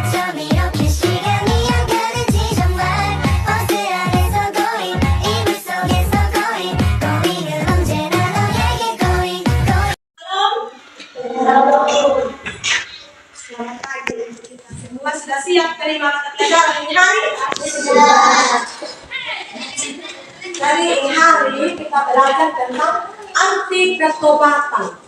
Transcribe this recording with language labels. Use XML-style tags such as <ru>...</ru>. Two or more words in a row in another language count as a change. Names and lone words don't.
<ko>이렇게 시간이 안 가는지 정말 버스 안에서 going 이불 속에서</ko> <en>going going</en> <ko>은 언제나 너에게</ko> <en>going going.</en> <id>Selamat pagi. Semua sudah siap terima mata pelajaran ini hari? Dari ini hari kita belajar tentang anti pertobatan.</id>